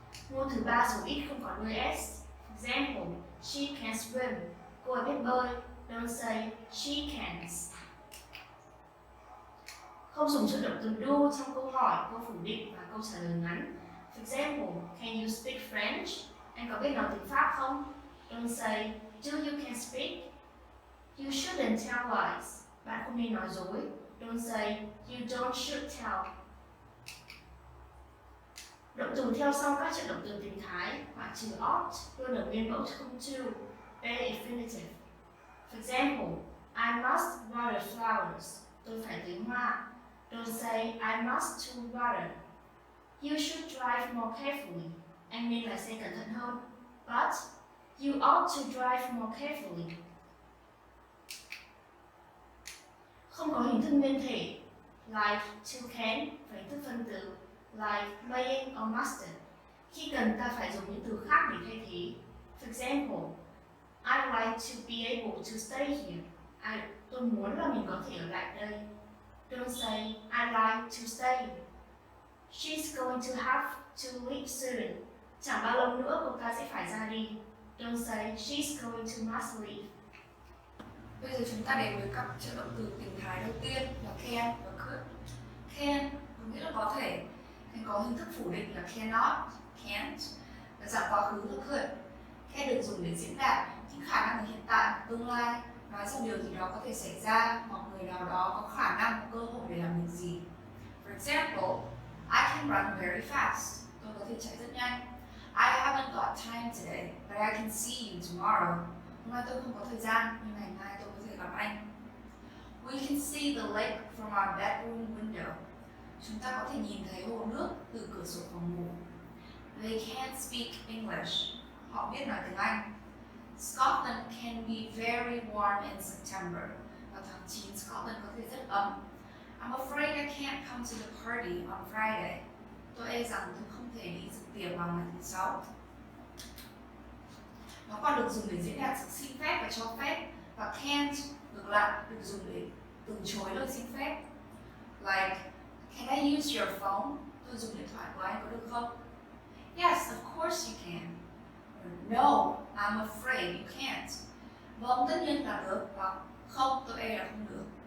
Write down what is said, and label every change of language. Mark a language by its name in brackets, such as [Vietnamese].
[Vietnamese] Ngôn từ 3 số ít không có đuôi s. [English] Example, she can swim. [Vietnamese] Cô ấy biết bơi. [English] Don't say she cans. [Vietnamese] Không dùng trợ động từ do trong câu hỏi, câu phủ định và câu trả lời ngắn. [English] For example, can you speak French? [Vietnamese] Anh có biết nói tiếng Pháp không? [English] Don't say, do you can speak? You shouldn't tell lies. [Vietnamese] Bạn không nên nói dối. [English] Don't say, you don't should tell. [Vietnamese] Động từ theo sau các trợ động từ tình thái ngoại trừ ought luôn ở nguyên mẫu không to, be infinitive. [English] For example, I must water flowers. [Vietnamese] Tôi phải tưới hoa. [English] Don't say I must to water. You should drive more carefully. [Vietnamese] Anh nên lái xe cẩn thận hơn. [English] But you ought to drive more carefully. [Vietnamese] Không có hình thức nguyên thể like to can và hình thức phân từ like maying or mustn't. Khi cần ta phải dùng những từ khác để thay thế. [English] For example, I like to be able to stay here. [Vietnamese] Tôi muốn là mình có thể ở lại đây. [English] Don't say I like to stay. She's going to have to leave soon. [Vietnamese] Chẳng bao lâu nữa cô ta sẽ phải ra đi. [English] Don't say she's going to must leave. [Vietnamese] Bây giờ chúng ta đến với các trợ động từ tình thái đầu tiên là can và could. Can có nghĩa là có thể, hay có hình thức phủ định là cannot, can't và dạng quá khứ là could. Can được dùng để diễn đạt những khả năng ở hiện tại, tương lai, nói rằng điều gì đó có thể xảy ra hoặc người nào đó có khả năng, có cơ hội để làm việc gì. [English] For example, I can run very fast. [Vietnamese] Tôi có thể chạy rất nhanh. [English] I haven't got time today, but I can see you tomorrow. [Vietnamese] Hôm nay tôi không có thời gian, nhưng ngày mai tôi có thể gặp anh. [English] We can see the lake from our bedroom window. [Vietnamese] Chúng ta có thể nhìn thấy hồ nước từ cửa sổ phòng ngủ. [English] They can't speak English. [Vietnamese] Họ biết nói tiếng Anh. [English] Scotland can be very warm in September. [Vietnamese] Vào tháng 9, Scotland có thể rất ấm. [English] I'm afraid I can't come to the party on Friday. [Vietnamese] Tôi e rằng tôi không thể đi dự tiệc vào ngày thứ Sáu. Nó còn được dùng để diễn đạt sự xin phép và cho phép, và can't ngược lại được dùng để từ chối lời xin phép. [English] Like, can I use your phone? [Vietnamese] Tôi dùng điện thoại của anh có được không? [English] Yes, of course you can. Or, no, I'm afraid you can't. [Vietnamese] Vâng, tất nhiên là được, hoặc không, tôi e là không được.